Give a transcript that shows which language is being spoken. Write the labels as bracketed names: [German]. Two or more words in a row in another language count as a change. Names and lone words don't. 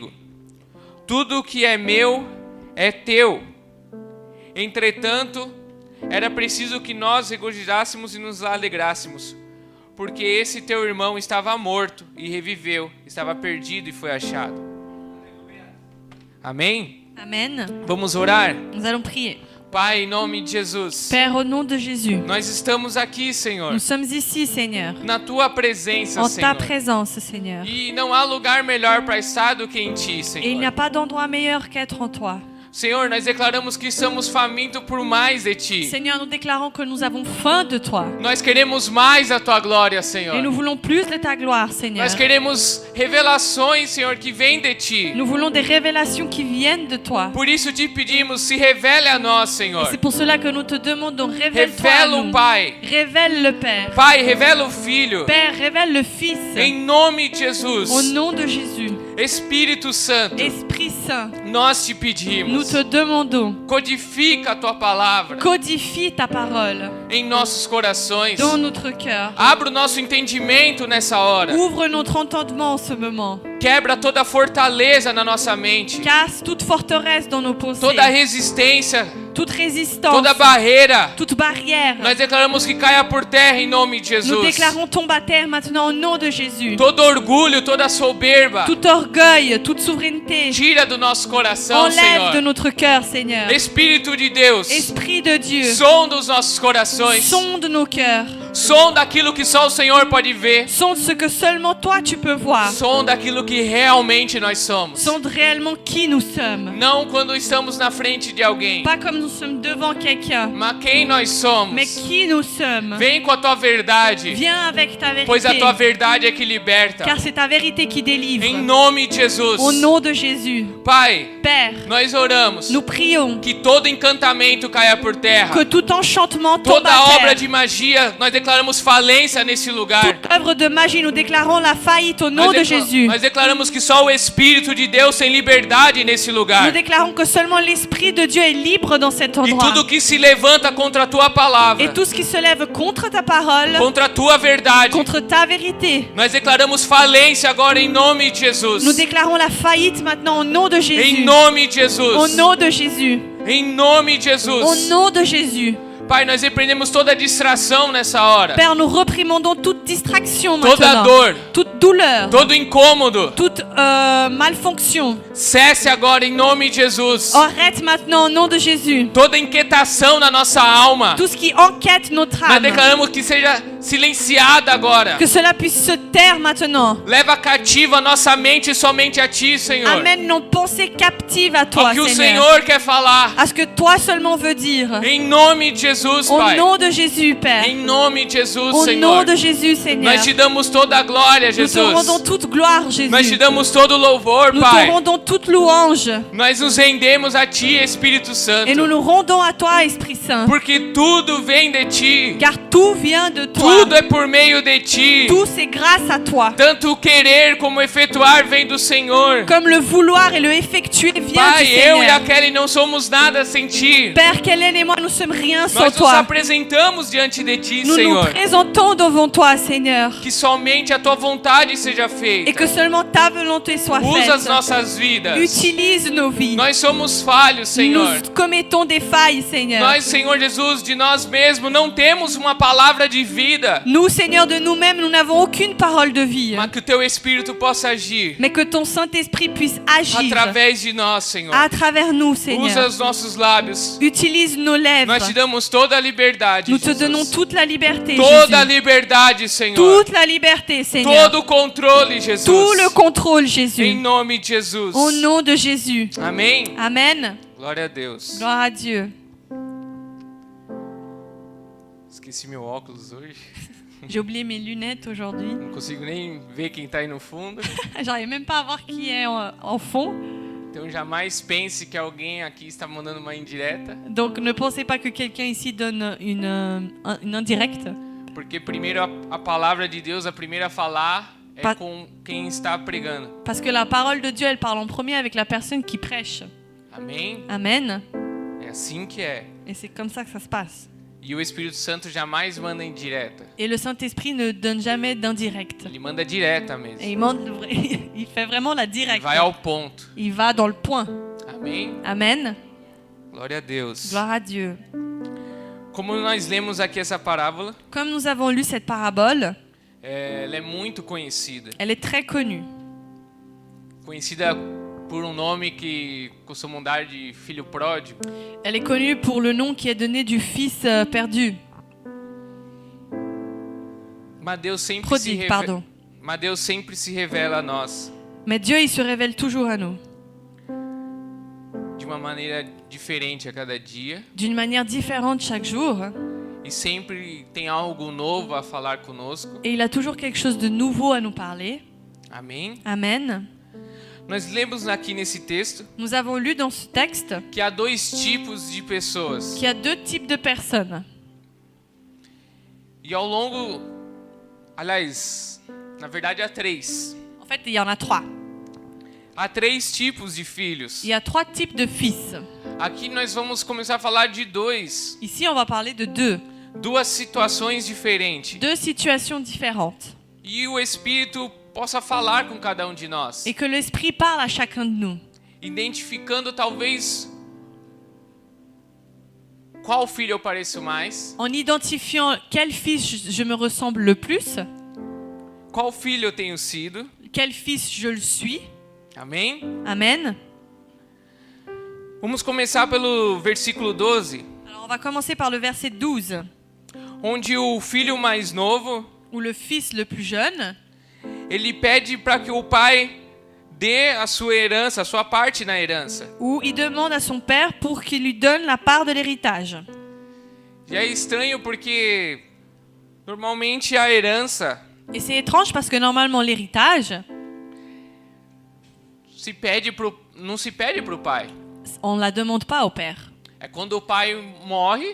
[Portuguese] Tudo o que é meu é teu. Entretanto, era preciso que nós regozijássemos e nos alegrássemos, porque esse teu irmão estava morto e reviveu, estava perdido e foi achado. Amém? [French] Amen. [Portuguese] Vamos orar? [French] Nous allons prier. [Portuguese] Pai, em nome de Jesus, [French] Père, au nom de Jésus, [Portuguese] nós estamos aqui, Senhor, [French] nous sommes ici, Seigneur, [Portuguese] na Tua presença, [French] en ta [Portuguese] Senhor. [French] présence, Seigneur. [Portuguese] E não há lugar melhor para estar do que em Ti, [French] Et il n'y [Portuguese] Senhor. [French] a pas d'endroit meilleur qu'être en toi. [Portuguese] Senhor, nós declaramos que estamos famintos por mais de Ti. [French] Seigneur, nous déclarons que nous avons faim de toi. [Portuguese] Nós queremos mais a Tua glória, Senhor. [French] Et nous voulons plus de ta gloire, Seigneur. [Portuguese] Nós queremos revelações, Senhor, que vêm de Ti. [French] Nous voulons des révélations qui viennent de toi. [Portuguese] Por isso te pedimos, se revele a nós, [French] Et [Portuguese] Senhor. [French] c'est pour cela que nous te demandons, révèle-toi à [Portuguese] Revela o [French] nous. [Portuguese] Pai. [French] Révèle le Père. [Portuguese] Pai, revela o Filho. [French] Père, révèle le Fils. [Portuguese] Em nome de Jesus. [French] Au nom de Jésus. [Portuguese] Espírito Santo, [French] Esprit Saint, [Portuguese] nós te [French] nous [Portuguese] pedimos. [French] te demandons, [Portuguese] Codifica a Tua palavra [French] codifie ta parole [Portuguese] em nossos corações. [French] dans notre cœur. [Portuguese] Abra o nosso entendimento nessa hora. [French] Ouvre notre entendement en ce moment. [Portuguese] Quebra toda fortaleza na nossa mente. [French] Casse toute forteresse dans nos pensées. [Portuguese] Toda resistência, [French] Toute résistance. [Portuguese] toda barreira. [French] Toute barrière. [Portuguese] Nós declaramos que caia por terra em nome de [French] Nous [Portuguese] Jesus. [French] déclarons tombe à terre maintenant au nom de Jésus. [Portuguese] Todo orgulho, toda soberba, [French] Tout orgueil, toute souveraineté, [Portuguese] tira do nosso coração, [French] enlève de [Portuguese] Senhor. [French] notre cœur, Seigneur. [Portuguese] Espírito de Deus, [French] Esprit de Dieu, [Portuguese] sonda os nossos corações. [French] sonde nos cœurs. [Portuguese] Sonda aquilo que só o Senhor pode ver. [French] Sonde ce que seulement toi tu peux voir. [Portuguese] Sonda aquilo que realmente nós somos. [French] Sonde réellement qui nous sommes. [Portuguese] Não quando estamos na frente de alguém, [French] Pas comme nous sommes devant quelqu'un, [Portuguese] mas quem nós somos. [French] mais qui nous sommes. [Portuguese] Vem com a tua verdade, [French] Viens avec ta [Portuguese] pois a [French] vérité, [Portuguese] tua verdade é que liberta. [French] car c'est ta vérité qui délivre. [Portuguese] Em nome de Jesus. [French] Au nom de Jésus. [Portuguese] Pai, [French] Père, [Portuguese] nós oramos [French] nous prions [Portuguese] que todo encantamento caia por terra. [French] que tout enchantement tombe [Portuguese] Toda [French] à [Portuguese] obra [French] terre. [Portuguese] de magia, nós declaramos falência nesse lugar. [French] Toute œuvre de magie, nous déclarons la faillite au nom de Jésus. [Portuguese] Nós declaramos que só o Espírito de Deus tem liberdade nesse [French] Nous [Portuguese] lugar. [French] déclarons que seulement l'Esprit de Dieu est libre dans cet [Portuguese] E [French] endroit. [Portuguese] tudo que se levanta contra a tua palavra, [French] Et tout ce qui se lève contre ta parole, [Portuguese] contra a tua verdade, [French] contre ta vérité, [Portuguese] nós declaramos falência agora em nome de Jesus. [French] nous déclarons la faillite maintenant au nom de [Portuguese] Em [French] Jésus. [Portuguese] nome de [French] Au [Portuguese] Jesus. [French] nom de Jésus. [Portuguese] Em nome de [French] Au [Portuguese] Jesus. [French] nom de Jésus. [Portuguese] Pai, nós repreendemos toda distração nessa hora. [French] Père, nous reprimandons toute distraction [Portuguese] Toda [French] maintenant. [Portuguese] dor, [French] Toute douleur. [Portuguese] todo incômodo, [French] Toute malfonction. [Portuguese] cesse agora em nome de Jesus. [French] Arrête maintenant au nom de Jésus. [Portuguese] Toda inquietação na nossa alma, [French] Tout ce qui enquête notre [Portuguese] nós [French] âme. [Portuguese] declaramos que seja silenciada agora. [French] Que cela puisse se taire maintenant. [Portuguese] Leva cativa a nossa mente somente a Ti, Senhor. [French] Amène nos pensées captives à toi, [Portuguese] Ao que o [French] Seigneur. [Portuguese] Senhor quer falar. [French] À ce que toi seulement veux dire. [Portuguese] Em nome de Jesus, [French] Au [Portuguese] Pai. [French] nom de Jésus, Père. [Portuguese] Em nome de Jesus, [French] Au [Portuguese] Senhor. [French] nom de Jésus, Seigneur. [Portuguese] Nós te damos toda a glória, [French] Nous te [Portuguese] Jesus. [French] rendons toute gloire, Jésus. [Portuguese] Nós te damos todo o louvor, [French] Nous te [Portuguese] Pai. [French] rendons toute louange. [Portuguese] Nós nos rendemos a Ti, Espírito Santo. [French] Et nous nous rendons à toi, Esprit Saint. [Portuguese] Porque tudo vem de Ti. [French] Car tout vient de toi. [Portuguese] Tudo é por meio de Ti. [French] Tout c'est grâce à toi. [Portuguese] Tanto o querer como o efetuar vem do Senhor. [French] Comme le vouloir et le effectuer vient du [Portuguese] Pai, eu e a [French] Seigneur. [Portuguese] Kelly não somos nada sem Ti. [French] Père, Kellen et moi, nous sommes rien sans [Portuguese] Nós nos [French] toi. [Portuguese] apresentamos diante de Ti, [French] Nous nous [Portuguese] Senhor. [French] présentons devant toi, Seigneur. [Portuguese] Que somente a Tua vontade seja [French] Et [Portuguese] feita. [French] que seulement ta volonté soit [Portuguese] Usa as [French] faite. [Portuguese] nossas vidas. [French] Utilise nos vies. [Portuguese] Nós somos falhos, Senhor. [French] Nous commettons des failles, Seigneur. [Portuguese] Nós, Senhor Jesus, de nós mesmos não temos uma palavra de vida. [French] Nous, Seigneur, de nous-mêmes, nous n'avons aucune parole de vie. [Portuguese] Mas que o Teu Espírito possa agir [French] Mais que ton Saint-Esprit puisse agir [Portuguese] através de nós, Senhor. [French] à travers nous, [Portuguese] Usa [French] Seigneur. [Portuguese] os nossos lábios. [French] Utilise nos lèvres. [Portuguese] Nós te damos toda a liberdade, [French] Nous te [Portuguese] Jesus. [French] donnons toute la liberté, [Portuguese] Toda a [French] Jésus. [Portuguese] liberdade, Senhor. [French] Toute la liberté, Seigneur. [Portuguese] Todo o controle, Jesus. [French] Tout le contrôle, [Portuguese] Em [French] Jésus. [Portuguese] nome de Jesus. [French] Au nom de Jésus. [Portuguese] Amém? [French] Amen. [Portuguese] Glória a Deus. [French] Gloire à Dieu. [Portuguese] Esqueci meu óculos hoje. [French] J'ai oublié mes lunettes aujourd'hui. [Portuguese] Não consigo nem ver quem tá aí no fundo. [French] J'arrive même pas à voir qui est en fond. [Portuguese] Então jamais pense que alguém aqui está mandando uma indireta. [French] Donc ne pensez pas que quelqu'un ici donne une indirecte. [Portuguese] Porque primeiro a palavra de Deus, a primeira a falar é [French] Pa- [Portuguese] com quem está pregando. [French] Parce que la parole de Dieu, elle parle en premier avec la personne qui prêche. [Portuguese] Amém? [French] Amen. [Portuguese] É assim que é. [French] Et c'est comme ça que ça se passe. [Portuguese] E o Espírito Santo jamais manda indireta. [French] Et le Saint-Esprit ne donne jamais d'indirect. [Portuguese] Ele manda direta [French] Et [Portuguese] mesmo. [French] il fait vraiment la [Portuguese] Ele [French] directe. [Portuguese] vai ao ponto. [French] Il va dans le point. [Portuguese] Amém? [French] Amen. [Portuguese] Glória a Deus. [French] Gloire à Dieu. [Portuguese] Como nós lemos aqui essa parábola, [French] Comme nous avons lu cette parabole, [Portuguese] ela é muito conhecida. [French] elle est très connue. [Portuguese] Conhecida por um nome que costumam dar de filho pródigo. [French] Elle est connue pour le nom qui est donné du fils perdu. [Portuguese] Mas Deus sempre [French] Prodigue, pardon. [Portuguese] Mas Deus sempre se revela a nós [French] Mais Dieu, il se révèle toujours à nous, [Portuguese] de uma maneira diferente a cada dia. [French] d'une manière différente chaque jour. [Portuguese] E sempre tem algo novo a falar conosco. [French] Et il a toujours quelque chose de nouveau à nous parler. [Portuguese] Amém? [French] Amen. [Portuguese] Nós lemos aqui nesse texto [French] Nous avons lu dans ce texte [Portuguese] que há dois tipos de pessoas. [French] qu'il y a deux types de personnes. [Portuguese] E ao longo... Aliás, na verdade há três. [French] En fait, il y en a trois. [Portuguese] Há três tipos de filhos. [French] Il y a trois types de fils. [Portuguese] Aqui nós vamos começar a falar de dois. [French] Ici, on va parler de [Portuguese] Duas situações diferentes. [French] deux situations différentes. [Portuguese] E o Espírito possa falar com cada um de nós. [French] Et que l'Esprit parle à chacun de nous. [Portuguese] Identificando talvez qual filho eu pareço mais. [French] En identifiant quel fils je me ressemble le plus, [Portuguese] Qual filho eu tenho sido. [French] quel fils je le suis. [Portuguese] Amém? [French] Amen. [Portuguese] Vamos começar pelo versículo 12. [French] Alors, on va commencer par le verset 12, [Portuguese] Onde o filho mais novo, [French] où le fils le plus jeune, [Portuguese] ele pede para que o pai dê a sua herança, a sua parte na herança. [French] où il demande à son père pour qu'il lui donne la part de l'héritage. [Portuguese] Já é estranho porque normalmente a herança [French] Et c'est étrange parce que normalement l'héritage, [Portuguese] não se pede pro pai. [French] on ne la demande pas au père. [Portuguese] É quando o pai morre,